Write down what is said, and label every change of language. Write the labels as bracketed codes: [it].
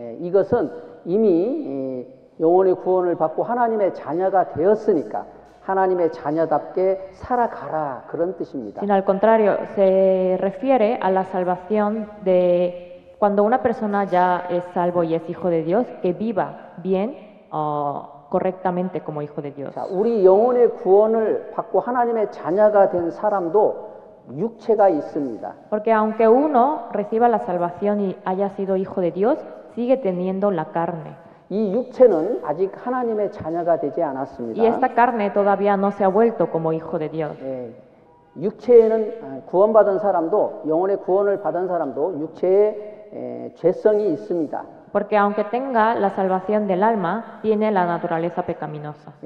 [ko] 이것은 이미 영혼의 구원을 받고 하나님의 자녀가 되었으니까 하나님의 자녀답게 살아가라 그런 뜻입니다. [es] Sino al contrario, se refiere a la salvación de cuando una persona ya es salvo y es hijo de Dios, que viva bien, correctamente como hijo de Dios. [ko] 자, 우리 영혼의 구원을 받고 하나님의 자녀가 된 사람도 육체가 있습니다. [es] Porque aunque uno reciba la salvación y haya sido hijo de Dios, sigue teniendo la carne. [ko] 이 육체는 아직 하나님의 자녀가 되지 않았습니다. [es] Y esta carne todavía no se ha vuelto como hijo de Dios. [ko] 육체에는 구원받은 사람도 영혼의 구원을 받은 사람도 육체에 죄성이 있습니다. [es] Porque aunque tenga la salvación del alma, tiene la naturaleza pecaminosa.